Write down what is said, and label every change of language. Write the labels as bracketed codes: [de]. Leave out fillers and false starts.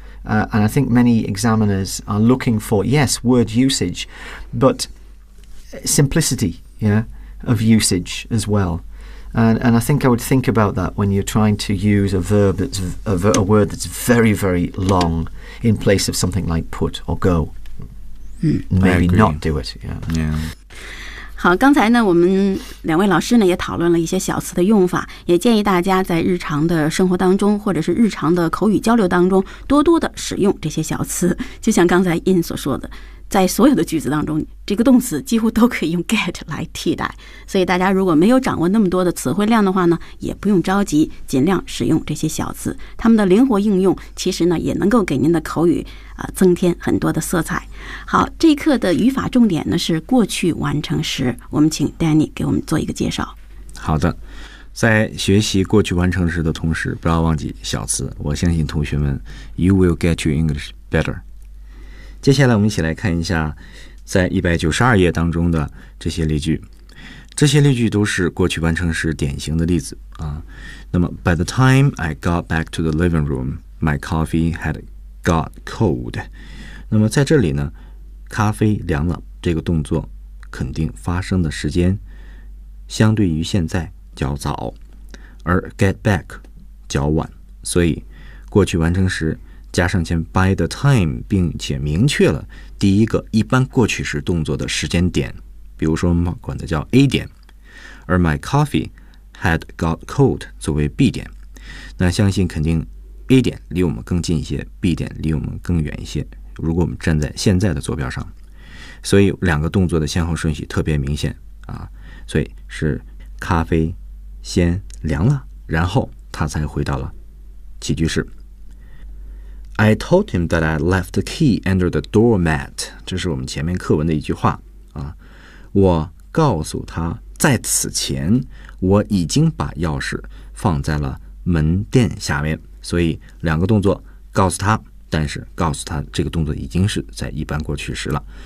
[en] And I think many examiners are looking for, yes, word usage, but simplicity, of usage as well. And I think I would think about that when you're trying to use a verb that's a word that's very, very long in place of something like put or go. Maybe not do it. Yeah. [zh] 好，刚才呢，我们两位老师呢也讨论了一些小词的用法，也建议大家在日常的生活当中或者是日常的口语交流当中多多的使用这些小词。就像刚才 In 所说的，在所有的句子当中，这个动词几乎都可以用 get 来替代。所以大家如果没有掌握那么多的词汇量的话呢，也不用着急，尽量使用这些小词，它们的灵活应用其实呢也能够给您的口语增添很多的色彩。好，这一课的语法重点呢是过去完成时，我们请 Danny 给我们做一个介绍。好的，在学习过去完成时的同时，不要忘记小词。我相信同学们 [en] ，You will get your English better。 [zh] 接下来我们一起来看一下在192页当中的这些例句。这些例句都是过去完成时典型的例子啊。那么 [en] ,By the time I got back to the living room, my coffee had got cold. [zh] 那么在这里呢，咖啡凉了这个动作肯定发生的时间相对于现在较早，而 get back 较晚，所以过去完成时加上前 by the time, 并且明确了第一个一般过去时动作的时间点，比如说我们管的叫 A 点，而 my coffee had got cold 作为 B 点，那相信肯定 A 点离我们更近一些， B 点离我们更远一些，如果我们站在现在的坐标上，所以两个动作的先后顺序特别明显啊，所以是咖啡先凉了，然后他才回到了起居室。 [en] I told him that I left the key under the doormat. [zh] 这是我们前面课文的一句话啊。我告诉他，在此前我已经把钥匙放在了门垫下面。所以两个动作，告诉他，但是告诉他这个动作已经是在一般过去时了。